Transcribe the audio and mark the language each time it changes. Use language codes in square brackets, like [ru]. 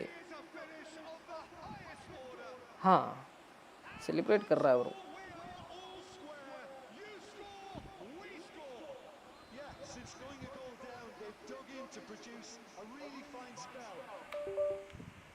[en] It is a finish of the highest order. [hi] हाँ, celebrate कर रहा है वो. [en] We are all square. You score, we score. Yeah, since going a goal down, they've dug in to produce a really fine spell.